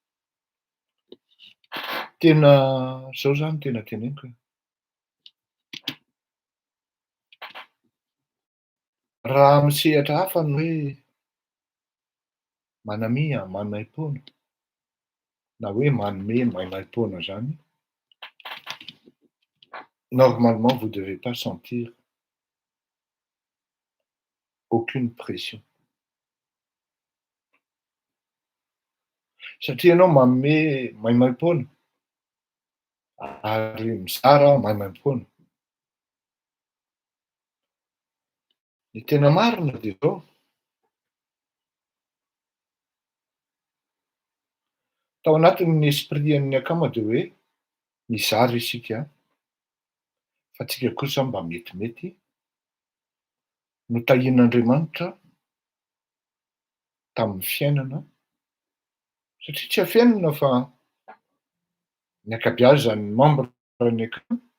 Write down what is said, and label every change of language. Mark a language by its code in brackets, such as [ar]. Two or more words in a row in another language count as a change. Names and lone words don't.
[mg] Tena zao zany tena teneniko hoe raha misehatra hafa ny hoe manamia manaim-poana na hoe manome manaim-poana zany, [fr] normalement vous devez pas sentir aucune pression. [mg] Satria ianao manome maimaim-poana ary mizara maimaim-poana. Ny tena marina dia zao. Tao anatin'ny esprit-n'ny akama dia hoe mizara isika fa tsika kosa mba metimety notahian'Andriamanitra tamin'ny fiainana satria tsy hafiainana fa ny ankabeazan'ny membre-ny akama